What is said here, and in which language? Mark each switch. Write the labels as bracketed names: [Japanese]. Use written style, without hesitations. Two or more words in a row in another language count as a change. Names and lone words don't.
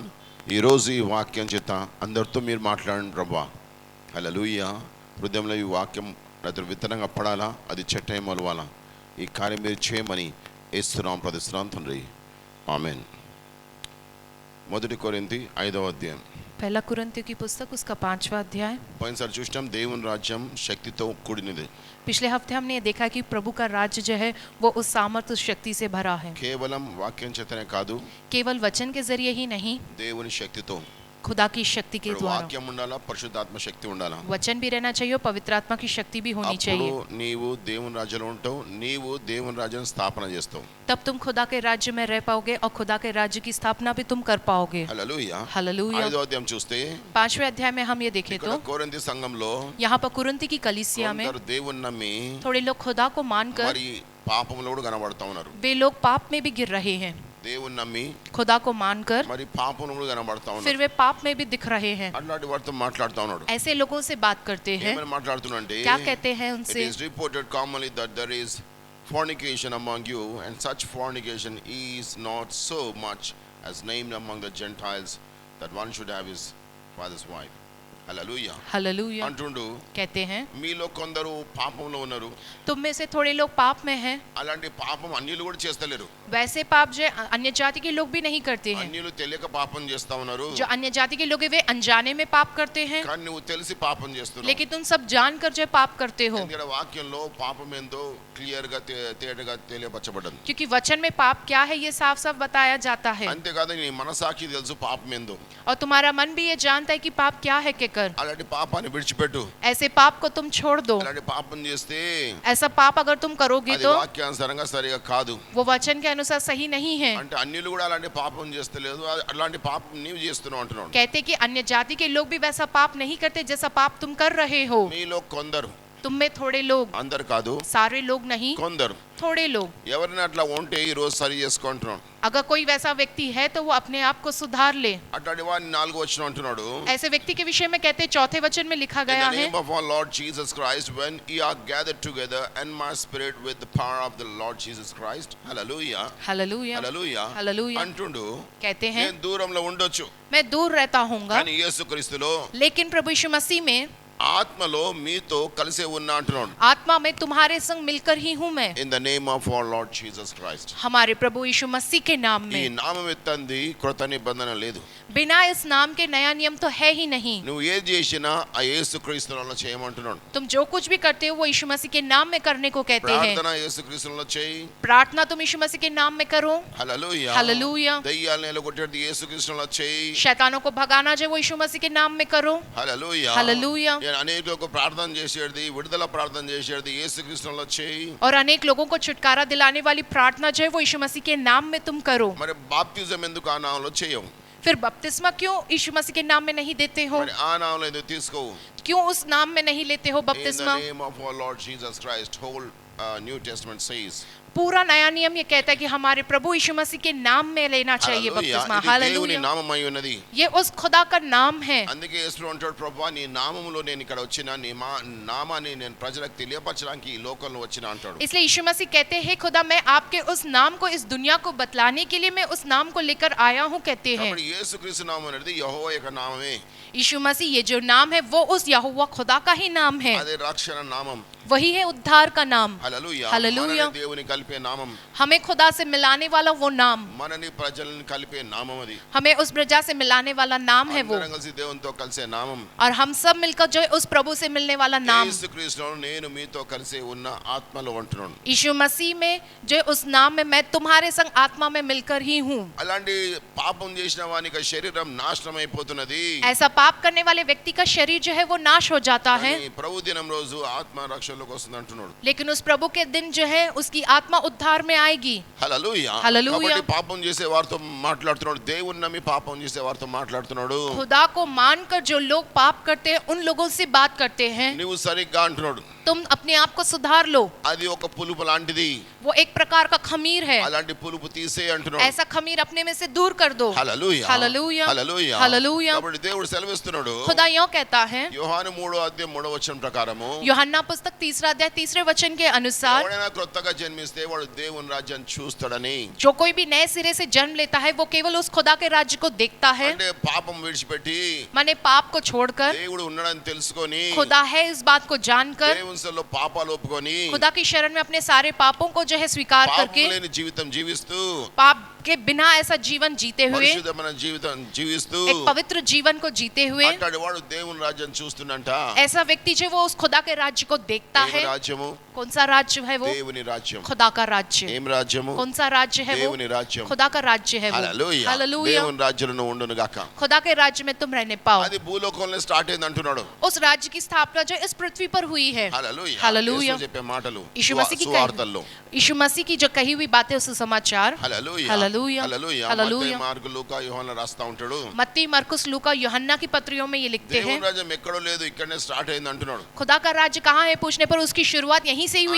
[Telugu] ఈరోజు ఈ వాక్యం చేత అందరితో మీరు మాట్లాడండి ప్రభువా. హల్లెలూయా. హృదయంలో ఈ వాక్యం రైతులు విత్తనంగా పడాలా, అది చెట్టు మొలవాలా. ఈ కార్యం మీరు చేయమని యేసునామమున ప్రార్థిస్తున్నాను తండ్రి. ఆమేన్. 1 కొరింథీ 5వ అధ్యాయం. [Hindi] पहला कुरिन्थियों की पुस्तक उसका 5वां अध्याय। [Telugu] పోయినసారి చూసినాం దేవుని రాజ్యం శక్తితో కూడినది. [Hindi] पिछले हफ्ते हमने ये देखा कि प्रभु का राज्य जो है वो उस सामर्थ्य शक्ति से भरा है। [Telugu] కేవలం వాక్యం చేతనే కాదు, [Hindi] केवल वचन के जरिए ही नहीं, [Telugu] దేవుని శక్తితో. [Hindi] खुदा की शक्ति के द्वारा। [Telugu] వాక్యం ఉండాలా, పరిశుద్ధాత్మ శక్తి ఉండాలా. [Hindi] वचन भी रहना चाहिए और पवित्र आत्मा की शक्ति भी होनी [Telugu] అప్పుడు [Hindi] चाहिए। [Telugu] నీవు దేవుని రాజ్యంలో ఉంటావు, నీవు దేవుని రాజ్యాన్ని స్థాపన చేస్తావు. [Hindi] तब तुम खुदा के राज्य में रह पाओगे और खुदा के राज्य की स्थापना भी तुम कर पाओगे। [Telugu] హల్లెలూయా. [Hindi] हालेलुया। [Telugu] 5వ अध्याయం చూస్తే [Hindi] 5वें अध्याय में हम ये देखें [Telugu] ఇక్కడ [Hindi] तो [Telugu] కొరింథీ సంఘంలో [Hindi] यहाँ पर कुरिन्थी की कलीसिया में [Telugu] కొందరు దేవుని నమ్మి [Hindi] थोड़े लोग खुदा को मानकर [Telugu] మరి పాపంలో కూడా కనబడతా ఉన్నారు. [Hindi] वे लोग पाप में भी गिर रहे हैं। [Telugu] దేవుని నమ్మి [Hindi] खुदा को मानकर [Telugu] మరి పాపంలో కూడా కనబడతా [Hindi] फिर [Telugu] ఉన్నారు. [Hindi] वे पाप में भी दिख रहे हैं। [Telugu] అట్లాంటి వారితో మాట్లాడుతా ఉన్నాడు. [Hindi] ऐसे लोगों से बात करते हैं। [Telugu] ఏమని మాట్లాడుతున్నాడంటే, [Hindi] क्या कहते हैं [English] it [Hindi] उनसे? [English] is reported commonly that there is fornication among you, and such fornication is not so much as named among the Gentiles, that one should have his father's wife. [Telugu] హల్లెలూయా. [Hindi] हालेलुया। [Telugu] అంటుండు, [Hindi] कहते हैं [Telugu] మీలో కొందరు పాపంలో ఉన్నారు, [Hindi] तुम में से थोड़े लोग पाप में हैं। [Telugu] అలాంటి పాపం అన్యులు కూడా చేస్తలేరు. [Hindi] वैसे पाप जो अन्य जाति के लोग भी नहीं करते हैं। [Telugu] అన్యులు తెలియక పాపం చేస్తా ఉన్నారు, [Hindi] जो अन्य जाति के लोग हैं वे अनजाने में पाप करते हैं, [Telugu] కానీ నువ్వు తెలిసి పాపం చేస్తున్నావు. [Hindi] लेकिन तुम सब जानकर जो पाप करते हो। [Telugu] ఎందుకంటే వాక్యంలో పాపం ఏందో క్లియర్ గా తేటగా తెలియపరచబడింది. [Hindi] क्योंकि वचन में पाप क्या है ये साफ साफ बताया जाता है। [Telugu] అంతేకాదు నీ మనసాక్షి తెలుసు పాపం ఏందో. [Hindi] और तुम्हारा मन भी ये जानता है कि पाप क्या है कहकर। [Telugu] అలాంటి పాపాన్ని విడిచిపెట్టు. [Hindi] ऐसे पाप को तुम छोड़ दो। [Telugu] అలాంటి పాపం చేస్తే [Hindi] ऐसा पाप अगर तुम करोगे [Telugu] అది [Hindi] तो [Telugu] వాక్యానుసారంగా సరిగా కాదు. [Hindi] वो वचन के अनुसार सही नहीं है। [Telugu] అంటే అన్యులు కూడా అలాంటి పాపం చేస్తలేదు, అలాంటి పాపం నీవు చేస్తున్నావు అంటున్నాడు. [Hindi] कहते कि अन्य जाति के लोग भी वैसा पाप नहीं करते जैसा पाप तुम कर रहे हो। [Telugu] మీలో కొందరు, [Hindi] तुम में थोड़े लोग, [Telugu] అందరు కాదు, [Hindi] सारे लोग नहीं, [Telugu] కొందరు. [Hindi] थोड़े लोग। [Telugu] ఎవరైనా అట్లా ఉంటే ఈ రోజు సరి చేసుకుంటున్నాడు. [Hindi] अगर कोई वैसा व्यक्ति है तो वो अपने आप को सुधार ले। [Telugu] అట్లాంటి వాడిని 4వ వచనం అంటున్నాడు, [Hindi] ऐसे व्यक्ति के विषय में कहते 4th वचन में लिखा [English] In [Hindi] गया [English] the [Hindi] है, [English] name of our Lord Jesus Christ, when ye are gathered together, and my spirit with the power of the Lord Jesus Christ. Hallelujah. [Hindi] हालेलुया [English] Hallelujah. [Hindi] हालेलुया। [Telugu] అంటుండు, [Hindi] कहते हैं [Telugu] నేను దూరంలో ఉండొచ్చు, [Hindi] मैं दूर रहता हूँगा, [Telugu] కానీ యేసుక్రీస్తులో [Hindi] लेकिन प्रभु यीशु मसीह में, [Telugu] ఆత్మలో మీతో కలిసే ఉన్నా అంటున్నాడు. [Hindi] आत्मा में तुम्हारे संग मिलकर ही हूँ मैं। [English] In the name of our Lord Jesus Christ. [Hindi] हमारे प्रभु यीशु मसीह के नाम [Telugu] ఈ [Hindi] में। [Telugu] నామం ఎత్తంది కృత నిబంధన లేదు. [Hindi] बिना इस नाम के नया नियम तो है ही नहीं। [Telugu] నువ్వు ఏది చేసినా ఆ యేసుక్రీస్తులో చేయమంటున్నాడు. [Hindi] तुम जो कुछ भी करते हो वो यीशु मसीह के नाम में करने को कहते हैं। [Telugu] ప్రార్థన యేసుక్రీస్తులో చేయి. [Hindi] प्रार्थना तुम यीशु मसीह के नाम में करो। [Telugu] హల్లెలూయా. [Hindi] हालेलुया। [Telugu] దయ్యాలను ఎలగొట్టేది యేసుక్రీస్తులో చేయి. [Hindi] शैतानों को भगाना जो वो यीशु मसीह के नाम में करो। [Telugu] హల్లెలూయా. [Hindi] हालेलुया। [Telugu] అనేకులకు ప్రార్థన చేసేది, విడుదల ప్రార్థన చేసేది యేసుక్రీస్తులో చేయి. [Hindi] और अनेक लोगों को छुटकारा दिलाने वाली प्रार्थना जो है वो यीशु मसीह के नाम में तुम करो। [Telugu] మరి బాప్తిజం ఎందుకు ఆ నామంలో చేయవు? [Hindi] फिर बपतिस्मा क्यों यीशु मसीह के नाम में नहीं देते हो? [Telugu] మరి ఆ నామంలో ఎందుకు తీసుకోవు? [Hindi] क्यों उस नाम में नहीं लेते हो [English] In the [Hindi] बपतिस्मा? [English] name of our Lord Jesus Christ, whole New Testament says. [Hindi] पूरा नया नियम ये कहता है कि हमारे प्रभु यीशु मसीह के नाम में लेना चाहिए [Telugu] హల్లెలూయా. [Hindi] बपतिस्मा। [Telugu] ఇది దేవుని [Hindi] हालेलुया। [Telugu] నామమై ఉన్నది. [Hindi] ये उस खुदा का नाम है। [Telugu] అందుకే యేసు అంటాడు, ప్రభువా నీ నామములో నేను ఇక్కడ వచ్చిన, నీ నామాన్ని నేను ప్రజలకు తెలియపరచడానికి ఈ లోకంలో వచ్చిన అంటాడు. [Hindi] इसलिए यीशु मसीह कहते हैं खुदा मैं आपके उस नाम को इस दुनिया को बतलाने के लिए मैं उस नाम को लेकर आया हूँ कहते हैं। [Telugu] కాబట్టి యేసుక్రీస్తు నామం అనేది యెహోవా యొక్క నామమే. [Hindi] यीशु मसीह ये जो नाम है वो उस यहोवा खुदा का ही नाम है। [Telugu] అదే రక్షణ నామం. [Hindi] वही है उद्धार का नाम। [Telugu] హల్లెలూయా హల్లెలూయా। మనని దేవుని కలిపే నామం, [Hindi] हमें खुदा से मिलाने वाला वो नाम, [Telugu] మనని ప్రజలను కలిపే నామం అది। [Hindi] हमें उस प्रजा से मिलाने वाला नाम है वो, [Telugu] అందరం కలిసి దేవునితో కలిసే నామం। [Hindi] और हम सब मिलकर जो है उस प्रभु से मिलने वाला नाम। [Telugu] యేసుక్రీస్తులో నేను మీతో కలిసి ఉన్న ఆత్మలో ఉంటున్నాను। [Hindi] यीशु मसीह में जो है उस नाम में मैं तुम्हारे संग आत्मा में मिलकर ही हूँ। [Telugu] అలాంటి పాపం చేసిన వానికి శరీరం నాశనం అయిపోతున్నది। [Hindi] ऐसा पाप करने वाले व्यक्ति का शरीर जो है वो नाश हो जाता है, [Telugu] కానీ ప్రభు దినం రోజు ఆత్మ రక్షణలోకి వస్తుంది అంటున్నాడు। [Hindi] लेकिन उस प्रभु के दिन जो है उसकी आत्मा उद्धार में आएगी। [Telugu] హల్లెలూయా। హల్లెలూయా। కాబట్టి పాపం చేసే వారితో మాట్లాడుతున్నాడు, దేవుని నమ్మి పాపం చేసే వారితో మాట్లాడుతున్నాడు। [Hindi] खुदा को मानकर जो लोग पाप करते हैं उन लोगों से बात करते हैं, [Telugu] నువ్వు సరిగ్గా అంటున్నాడు, [Hindi] तुम अपने आप को सुधार लो। [Telugu] అది ఒక పులుపు లాంటిది, [Hindi] वो एक प्रकार का खमीर है, [Telugu] అలాంటి పులుపు తీసే అంటున్నాడు। [Hindi] ऐसा खमीर अपने में से दूर कर दो। [Telugu] హల్లెలూయా హల్లెలూయా। హల్లెలూయా హల్లెలూయా। కాబట్టి దేవుడు సెలవిస్తున్నాడు, [Hindi] खुदा यूं कहता है, [Telugu] యోహాను 3:3 ప్రకారము, [Hindi] यूहन्ना पुस्तक 3 अध्याय 3 वचन के अनुसार, [Telugu] ఎవరైనా కొత్తగా జన్మిస్తే వాడు దేవుని రాజ్యాన్ని చూస్తాడని। [Hindi] जो कोई भी नए सिरे से जन्म लेता है वो केवल उस खुदा के राज्य को देखता है। [Telugu] అంటే పాపం విడిచిపెట్టి [Hindi] माने पाप को छोड़कर, [Telugu] దేవుడు ఉన్నాడని తెలుసుకొని, [Hindi] खुदा है इस बात को जानकर, [Telugu] దేవుని సన్నిధిలో పాపాలు ఒప్పుకొని, [Hindi] खुदा की शरण में अपने सारे पापों को जो है स्वीकार [Telugu] పాపం [Hindi] करके, [Telugu] లేని జీవితం జీవిస్తూ, [Hindi] पाप के बिना ऐसा जीवन जीते हुए, [Telugu] పరిశుద్ధమైన జీవితం జీవిస్తూ, [Hindi] एक पवित्र जीवन को जीते हुए, [Telugu] అట్లాంటి వాడు దేవుని రాజ్యాన్ని చూస్తున్నంట। [Hindi] ऐसा व्यक्ति जो वो उस खुदा के राज्य को देखता [Telugu] ఏం [Hindi] है। [Telugu] రాజ్యము? [Hindi] कौन सा राज्य है वो? [Telugu] దేవుని రాజ్యం। [Hindi] खुदा का राज्य। [Telugu] ఏం రాజ్యము? [Hindi] कौन सा राज्य है वो? [Telugu] దేవుని రాజ్యం। [Hindi] खुदा का राज्य है वो। [Telugu] హల్లెలూయా। [Hindi] हालेलुया। [Telugu] దేవుని రాజ్యంలో ఉండును గాక। [Hindi] खुदा के राज्य में तुम रहने पाओ। [Telugu] అది భూలోకంలో స్టార్ట్ అయింది అంటున్నాడు। [Hindi] उस राज्य की स्थापना जो इस पृथ्वी पर हुई है। [Telugu] హల్లెలూయా। [Hindi] हालेलुया। [Telugu] యేసు చెప్పే మాటలు [Hindi] यीशु मसीह की [Telugu] సువార్తల్లో। [Hindi] यीशु मसीह की जो कही हुई बातें उस समाचार। [Telugu] హల్లెలూయా। [Hindi] हालेलुया। [Telugu] హల్లెలూయా। [Hindi] हालेलुया। [Telugu] మత్తయి, మార్కు, లూకా, యోహాను రాస్తా ఉంటాడు, [Hindi] मत्ती, मरकुस, लूका, यूहन्ना की पत्रियों में ये लिखते हैं, [Telugu] దేవుని రాజ్యం ఎక్కడో లేదు, ఇక్కడనే స్టార్ట్ అయింది అంటున్నాడు। [Hindi] खुदा का राज्य कहाँ है पूछने पर उसकी शुरुआत यहीं से ही हुई